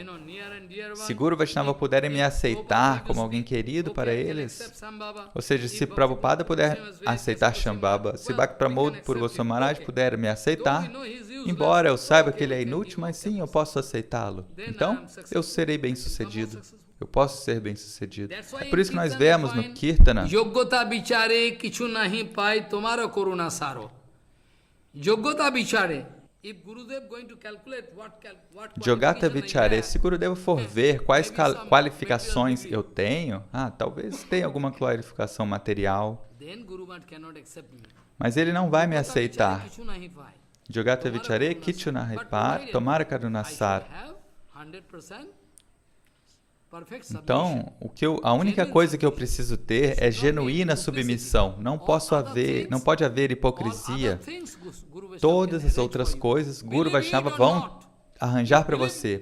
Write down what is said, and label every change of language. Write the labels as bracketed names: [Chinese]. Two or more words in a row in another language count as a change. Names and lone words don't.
[Portuguese] Se Guru Vaishnava puderem me aceitar como alguém querido para eles, ou seja, se Prabhupada puder aceitar Shambhava, se Bhakti Pramod Puri Goswami Maharaj puder me aceitar, embora eu saiba que ele é inútil, mas sim, eu posso aceitá-lo. Então, eu serei bem-sucedido. Eu posso ser bem-sucedido. É por isso que nós vemos no Kirtana [Bangla] যোগ্যতা বিচারে কিছু নাহি পাই তোমার করুণা সার. যোগ্যতা বিচারে. [English] If Gurudev going to calculate [Bangla] যোগ্যতা বিচারে, [Portuguese] se Gurudev for ver quais qualificações eu tenho, talvez tenha alguma qualificação material, mas ele não vai me aceitar. [Bangla] যোগ্যতা বিচারে কিছু নাহি পাই তোমার করুণা সার. [Portuguese] Então, a única coisa que eu preciso ter é genuína submissão. Não pode haver hipocrisia. Todas as outras coisas, Guru Vaishnava vão arranjar para você.